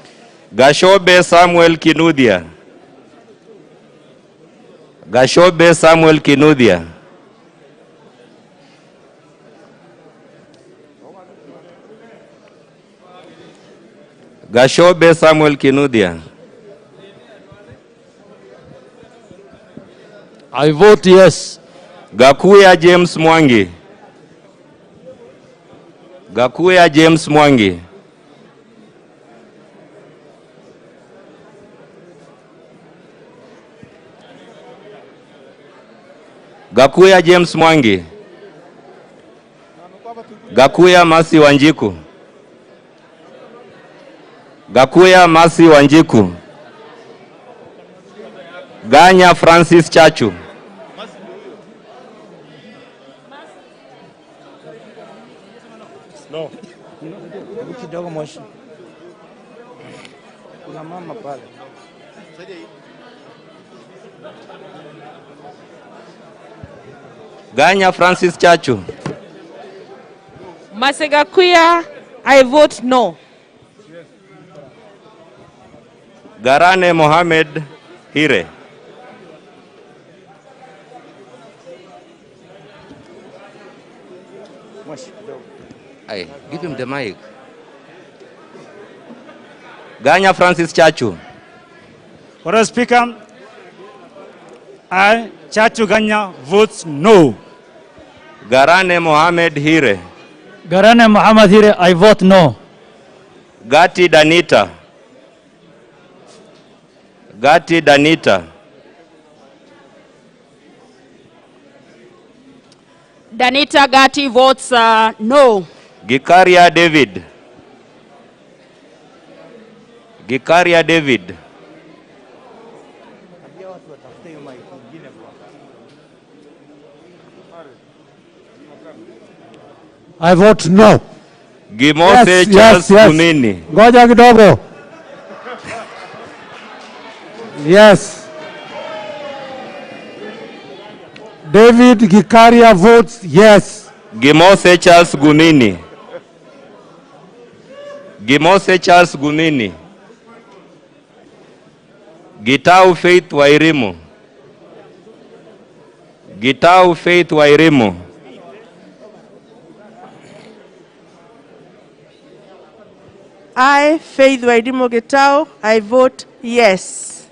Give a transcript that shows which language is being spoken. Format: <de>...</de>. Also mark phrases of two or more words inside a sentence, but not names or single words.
<en>Gashobe Samuel Kinuthia. Gashobe Samuel Kinuthia. Gashobe Samuel Kinuthia. I vote yes. Gakuya James Mwangi. Gakuya James Mwangi. Gakuya James Mwangi. Gakuya Masi Wanjiku. Gakuya Masi Wanjiku. Ganya Francis Chachu. No.</en> <sw>Kidogo moshi. Kuna mama pale.</sw> <en>Ganya Francis Chachu. Masegakuya, I vote no. Garane Mohamed Hire. Hey, give him the mic. Ganya Francis Chachu. Honorable Speaker, I, Chachu Ganya, votes no. Garane Mohamed Hire. Garane Muhammad Hire, I vote no. Gati Danita. Gati Danita. Danita Gati votes no. Gikaria David. Gikaria David. I vote no. Gimose Charles Kumini.</en> <sw>Ngoja kidogo. Yes.</sw> <en>David Gikaria votes yes. Gimose Charles Gumini. Gimose Charles Gumini. Gitau Faith Wairimu. Gitau Faith Wairimu. I, Faith Wairimu Gitau, I vote yes.</en>